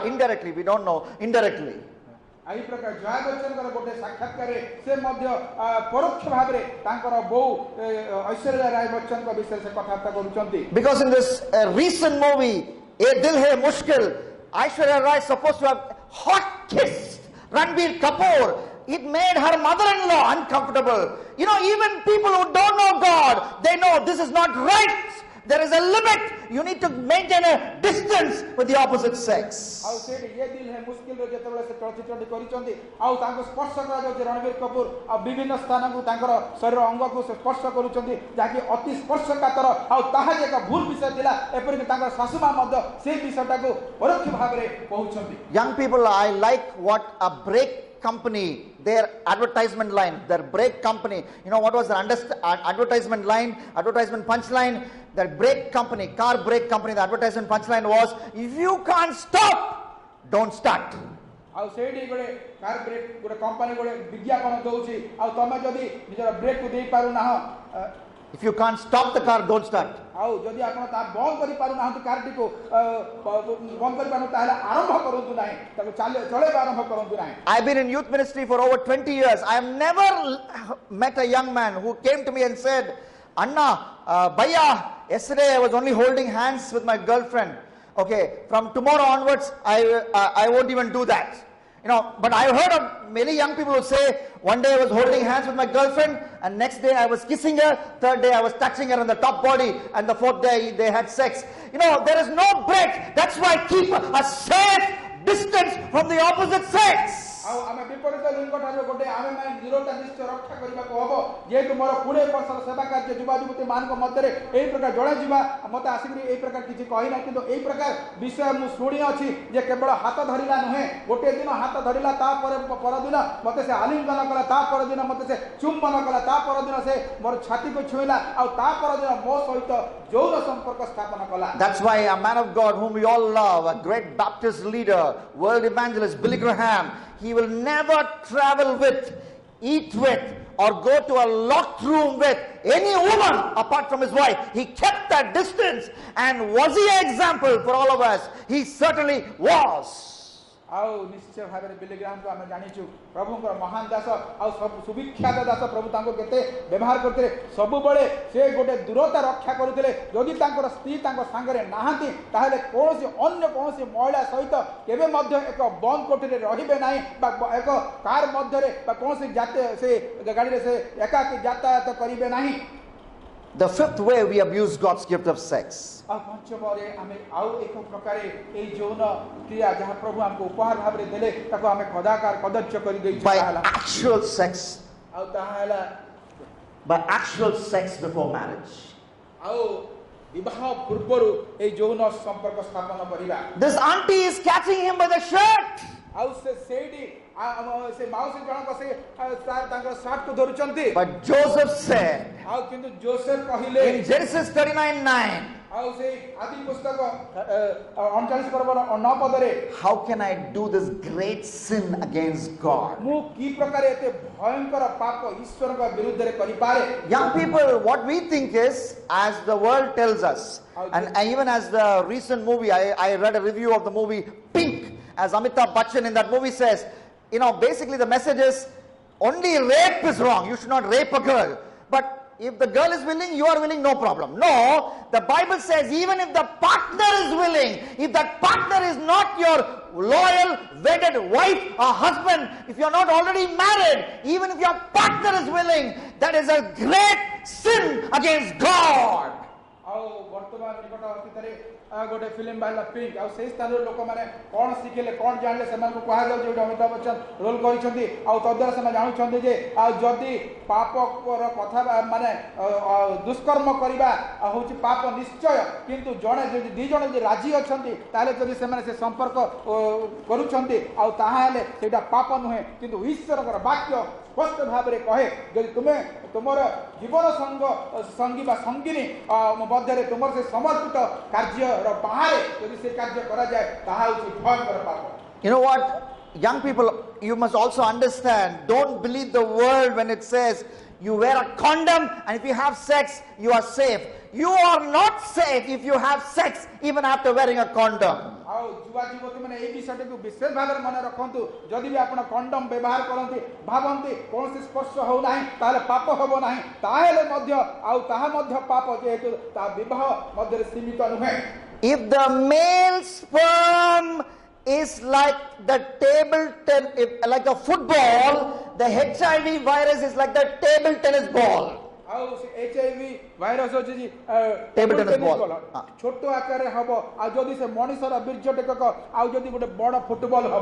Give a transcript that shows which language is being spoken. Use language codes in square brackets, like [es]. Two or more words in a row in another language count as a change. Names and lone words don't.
[en] Indirectly, we don't know, indirectly. Because in this recent movie, Ye Dil Hai Mushkil, Aishwarya Rai is supposed to have hot kissed Ranbir Kapoor. It made her mother-in-law uncomfortable. You know, even people who don't know God, they know this is not right. There is a limit. you need to maintain a distance with the opposite sex. [or] ଆଉ ସେଇଠି ଏ ଦିଲ ହେ ମୁସ୍କିଲ ରେ ଯେତେବେଳେ ସେ ଚଳଚ୍ଚିତ୍ରଟି କରିଛନ୍ତି ଆଉ ତାଙ୍କୁ ସ୍ପର୍ଶ କରାଯାଉଛି ରଣବୀର କପୁର ଆଉ ବିଭିନ୍ନ ସ୍ଥାନକୁ ତାଙ୍କର ଶରୀର ଅଙ୍ଗକୁ ସେ ସ୍ପର୍ଶ କରୁଛନ୍ତି ଯାହାକି ଅତି ସ୍ପର୍ଶକାତର ଆଉ ତାହା ଯେ ଏକ ଭୁଲ ବିଷୟ ଥିଲା ଏପରିକି ତାଙ୍କର ଶାଶୁମା ମଧ୍ୟ ସେଇ ବିଷୟଟାକୁ ପରୋକ୍ଷ ଭାବରେ କହୁଛନ୍ତି। [en] Young people, I like what a brake company, their advertisement line, their brake company, you know what was the advertisement line, advertisement punchline? That brake company, car brake company, the advertisement punchline was, if you can't stop, don't start. [or] ଆଉ ସେଇଠି ଗୋଟେ [en] car brake [or] ଗୋଟେ କମ୍ପାନୀ ଗୋଟେ ବିଜ୍ଞାପନ ଦଉଛି ଆଉ ତମେ ଯଦି ନିଜର ବ୍ରେକ୍ କୁ ଦେଇ ପାରୁନାହ [en] If you can't stop the car, don't start. [or] ଆଉ ଯଦି ଆପଣ ତା ବନ୍ଦ କରି ପାରୁନାହାନ୍ତି କାରଟିକୁ ବନ୍ଦ କରି ପାରୁନାହାନ୍ତି ତାହେଲେ ଆରମ୍ଭ କରନ୍ତୁ ନାହିଁ ତାକୁ ଚଳେଇବା ଆରମ୍ଭ କରନ୍ତୁ ନାହିଁ। [en] I've been in youth ministry for over 20 years. I have never met a young man who came to me and said, Anna, Bhaiya, yesterday I was only holding hands with my girlfriend. Okay, from tomorrow onwards, I won't even do that. You know, but I heard of many young people who say, one day I was holding hands with my girlfriend, and next day I was kissing her, third day I was touching her on the top body, and the fourth day they had sex. You know, there is no break. That's why keep a safe distance from the opposite sex. [or] ଆଉ ଆମେ ବିପରୀତ ଲିଙ୍ଗ ଠାରୁ ଗୋଟେ ଆମେ ମାନେ ଦୂରତା ନିଶ୍ଚୟ ରକ୍ଷା କରିବାକୁ ହବ ଯେହେତୁ ମୋର 20 ବର୍ଷର ସେବା କାର୍ଯ୍ୟ ଯୁବା ଯୁବତୀ ମାନଙ୍କ ମଧ୍ୟରେ ଏହି ପ୍ରକାର ଜଣାଯିବା ମୋତେ ଆସିକି ଏହି ପ୍ରକାର କିଛି କହିନା କିନ୍ତୁ ଏହି ପ୍ରକାର ବିଷୟ ମୁଁ ଶୁଣି ଅଛି ଯେ କେବଳ ହାତ ଧରିଲା ନୁହେଁ ଗୋଟେ ଦିନ ହାତ ଧରିଲା ତାପରେ ପରଦିନ ମୋତେ ସେ ଆଲିଙ୍ଗନ କଲା ତା ପରଦିନ ମୋତେ ସେ ଚୁମ୍ବନ କଲା ତା ପରଦିନ ସେ ମୋର ଛାତିକୁ ଛୁଇଁଲା ଆଉ ତା ପରଦିନ ମୋ ସହିତ ଯୌନ ସମ୍ପର୍କ ସ୍ଥାପନ କଲା। [en] That's why a man of God whom we all love, a great Baptist leader, world evangelist, Billy Graham, he will never travel with, eat with, or go to a locked room with any woman apart from his wife. He kept that distance. And was he an example for all of us? He certainly was. [or] ଆଉ ନିଶ୍ଚୟ ଭାବରେ ବିଲି ଗ୍ରାହାମ କୁ ଆମେ ଜାଣିଛୁ ପ୍ରଭୁଙ୍କର ମହାନ ଦାସ ଆଉ ସୁବିଖ୍ୟାତ ଦାସ ପ୍ରଭୁ ତାଙ୍କୁ କେତେ ବ୍ୟବହାର କରୁଥିଲେ ସବୁବେଳେ ସେ ଗୋଟେ ଦୂରତା ରକ୍ଷା କରୁଥିଲେ ଯଦି ତାଙ୍କର ସ୍ତ୍ରୀ ତାଙ୍କ ସାଙ୍ଗରେ ନାହାନ୍ତି ତାହେଲେ କୌଣସି ଅନ୍ୟ କୌଣସି ମହିଳା ସହିତ କେବେ ମଧ୍ୟ ଏକ ବନ୍ଦ କୋଠରୀରେ ରହିବେ ନାହିଁ ବା ଏକ କାର ମଧ୍ୟରେ ବା କୌଣସି ସେ ଗାଡ଼ିରେ ସେ ଏକାକୀ ଯାତାୟାତ କରିବେ ନାହିଁ। [en] The fifth way we abuse God's gift of sex. [or] ଆଉ ପଞ୍ଚମରେ ଆମେ ଆଉ ଏକ ପ୍ରକାରେ ଏଇ ଯୌନ କ୍ରିୟା ଯାହା ପ୍ରଭୁ ଆମକୁ ଉପହାର ଭାବରେ ଦେଲେ ତାକୁ ଆମେ କଦର୍ଯ୍ୟ କରି ଦେଇଛୁ [en] By actual sex. [or] ଆଉ ତାହା ହେଲା [en] By actual sex before marriage. [or] ଆଉ ବିବାହ ପୂର୍ବରୁ ଏଇ ଯୌନ ସମ୍ପର୍କ ସ୍ଥାପନ କରିବା। [en] This auntie is catching him by the shirt. [or] ଆଉ ସେଇଠି ସେ ମାଉସୀ ଜଣକ ସେ ତାଙ୍କର ସାର୍ଟ କୁ ଧରୁଛନ୍ତି। [en] But Joseph said, [or] ଆଉ କିନ୍ତୁ ଜୋସେଫ କହିଲେ [en] in Genesis 39:9, [or] ଆଉ ସେଇ ଆଦି ପୁସ୍ତକ 39 ପର୍ବର 9 ପଦରେ [en] how can I do this great sin against God? [or] ମୁଁ କି ପ୍ରକାର ଏତେ ଭୟଙ୍କର ପାପ ଈଶ୍ୱରଙ୍କ ବିରୁଦ୍ଧରେ କରିପାରେ। [en] Young people, what we think is, as the world tells us, and even as the recent movie, I read a review of the movie Pink, as Amitabh Bachchan in that movie says, you know, basically the message is only rape is wrong. You should not rape a girl. But if the girl is willing, you are willing, no problem. No, the Bible says even if the partner is willing, if that partner is not your loyal, wedded wife or husband, if you are not already married, even if your partner is willing, that is a great sin against God. [or] ଆଉ ବର୍ତ୍ତମାନ ନିକଟ ଅତୀତରେ ଗୋଟେ ଫିଲ୍ମ ବାହାରିଲା ପିଙ୍କ ଆଉ ସେଇ ସ୍ଥାନର ଲୋକମାନେ କ'ଣ ଶିଖିଲେ କ'ଣ ଜାଣିଲେ ସେମାନଙ୍କୁ କୁହାଯାଉଛି ଗୋଟେ ଅମିତାଭ ବଚ୍ଚନ ରୋଲ କରିଛନ୍ତି ଆଉ ତଦ୍ୱାରା ସେମାନେ ଜାଣୁଛନ୍ତି ଯେ ଆଉ ଯଦି ପାପର କଥା ମାନେ ଦୁଷ୍କର୍ମ କରିବା ହେଉଛି ପାପ ନିଶ୍ଚୟ କିନ୍ତୁ ଜଣେ ଯଦି ଦୁଇ ଜଣ ଯଦି ରାଜି ଅଛନ୍ତି ତାହେଲେ ଯଦି ସେମାନେ ସେ ସମ୍ପର୍କ କରୁଛନ୍ତି ଆଉ ତାହେଲେ ସେଇଟା ପାପ ନୁହେଁ କିନ୍ତୁ ଈଶ୍ୱରଙ୍କର ବାକ୍ୟ ସ୍ପଷ୍ଟ ଭାବରେ କହେ ଯଦି ତୁମେ ତୁମର ଜୀବନ ସଙ୍ଗୀ ବା ସଙ୍ଗିନୀ ମଧ୍ୟରେ ତୁମର ସେ ସମର୍ପିତ କାର୍ଯ୍ୟର ବାହାରେ ଯଦି ସେ କାର୍ଯ୍ୟ କରାଯାଏ ତାହା ହେଉଛି ଭୟଙ୍କର ପାପ। [en] You know what, young people, you must also understand, don't believe the world when it says you wear a condom and if you have sex you are safe. You are not safe if you have sex even after wearing a condom. [or] ଆଉ ଯୁବା ଯୁବତୀ ମାନେ ଏହି ବିଷୟଟିକୁ ବିଶେଷ ଭାବରେ ମନେ ରଖନ୍ତୁ ଯଦି ବି ଆପଣ କଣ୍ଡମ ବ୍ୟବହାର କରନ୍ତି ଭାବନ୍ତି କୌଣସି ସ୍ପର୍ଶ ହେଉନାହିଁ ତାହେଲେ ପାପ ହେବ ନାହିଁ ତାହେଲେ ମଧ୍ୟ ଆଉ ତାହା ମଧ୍ୟ ପାପ ଯେହେତୁ ତା ବିବାହ ମଧ୍ୟରେ ସୀମିତ ନୁହେଁ। [en] If the male sperm is like the like a football, the HIV virus is like the table tennis ball. [or] ଆଉ [en] HIV virus [or] ଅଛି ଯେ [en] Table tennis ball. [or] ଛୋଟ ଆକାରରେ ହବ ଆଉ ଯଦି ସେ ମଣିଷର ବୀର୍ଯ୍ୟ ଟେକକ ଆଉ ଯଦି ଗୋଟେ ବଡ ଫୁଟବଲ ହବ